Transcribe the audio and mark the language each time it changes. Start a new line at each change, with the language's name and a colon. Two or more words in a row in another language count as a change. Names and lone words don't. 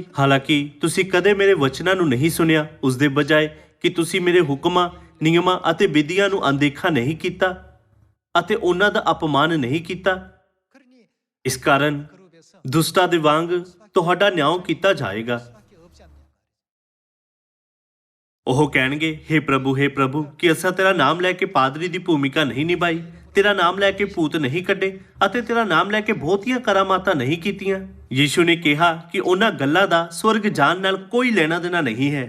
Punjabi: ਹਾਲਾਂਕਿ ਤੁਸੀਂ ਕਦੇ ਮੇਰੇ ਵਚਨਾਂ ਨੂੰ ਨਹੀਂ ਸੁਣਿਆ, ਉਸ ਦੇ ਬਜਾਏ ਕਿ ਤੁਸੀਂ ਮੇਰੇ ਹੁਕਮਾਂ, ਨਿਯਮਾਂ ਅਤੇ ਵਿਧੀਆਂ ਨੂੰ ਅਣਦੇਖਾ ਨਹੀਂ ਕੀਤਾ ਅਤੇ ਉਹਨਾਂ ਦਾ ਅਪਮਾਨ ਨਹੀਂ ਕੀਤਾ।
Korean: 그러니
Punjabi: ਇਸ ਕਾਰਨ
Korean: 그룹에서
Punjabi: ਦੁਸ਼ਟਾਂ ਦੇ ਵਾਂਗ ਤੁਹਾਡਾ ਨਿਆਂ ਕੀਤਾ ਜਾਏਗਾ।
Korean: 밖에 없지 않냐।
Punjabi: ਉਹ ਕਹਿਣਗੇ, ਹੇ ਪ੍ਰਭੂ ਕਿ ਅਸਾਂ ਤੇਰਾ ਨਾਮ ਲੈ ਕੇ ਪਾਦਰੀ ਦੀ ਭੂਮਿਕਾ ਨਹੀਂ ਨਿਭਾਈ, ਤੇਰਾ ਨਾਮ ਲੈ ਕੇ ਭੂਤ ਨਹੀਂ ਕੱਢੇ ਅਤੇ ਤੇਰਾ ਨਾਮ ਲੈ ਕੇ ਬਹੁਤੀਆਂ ਕਰਾਮਾਤਾਂ ਨਹੀਂ ਕੀਤੀਆਂ। ਯੀਸ਼ੂ ਨੇ ਕਿਹਾ ਕਿ ਉਹਨਾਂ ਗੱਲਾਂ ਦਾ ਸਵਰਗ ਜਾਣ ਨਾਲ ਕੋਈ ਲੈਣਾ ਦੇਣਾ ਨਹੀਂ ਹੈ।